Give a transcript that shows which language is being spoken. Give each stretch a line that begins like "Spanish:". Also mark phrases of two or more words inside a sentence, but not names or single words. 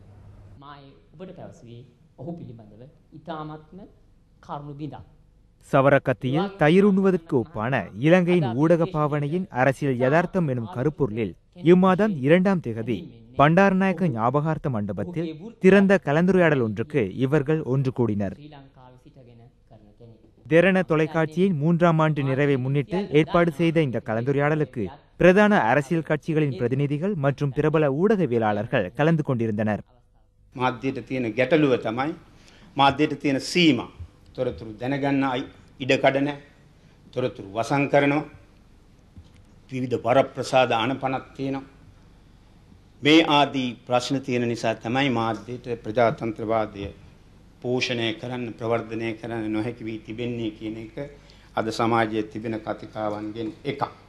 Tamil: சவரக்கத்தியில் தயிர் உண்ணுவதற்கு ஒப்பான இலங்கையின் ஊடக பாவனையின் அரசியல் யதார்த்தம் எனும் கருப்பொருளில் இம்மாதம் 2ஆம் தேதி பண்டாரநாயக்க ஞாபகார்த்த மண்டபத்தில் திறந்த கலந்துரையாடல் ஒன்றுக்கு இவர்கள் ஒன்று கூடினர். தெரண தொலைக்காட்சியின் 3ஆம் ஆண்டு நிறைவை முன்னிட்டு ஏற்பாடு செய்த இந்த கலந்துரையாடலுக்கு பிரதான அரசியல் கட்சிகளின் பிரதிநிதிகள் மற்றும் பிரபல ஊடகவியலாளர்கள் கலந்து கொண்டிருந்தனர்.
Sinhala: මාධ්‍යයට තියෙන ගැටලුව තමයි මාධ්‍යයට තියෙන සීමා. තොරතුරු දැනගන්න ඉඩකඩ නැහැ. තොරතුරු වසන් කරනවා. විවිධ වරප්‍රසාද අනපනක් තියෙනවා. මේ ආදී ප්‍රශ්න තියෙන නිසා තමයි මාධ්‍යයට ප්‍රජාතන්ත්‍රවාදය පෝෂණය කරන්න ප්‍රවර්ධනය කරන්න නොහැකි වී තිබෙන්නේ කියන එක අද සමාජයේ තිබෙන කතිකාවන්ගෙන් එකක්.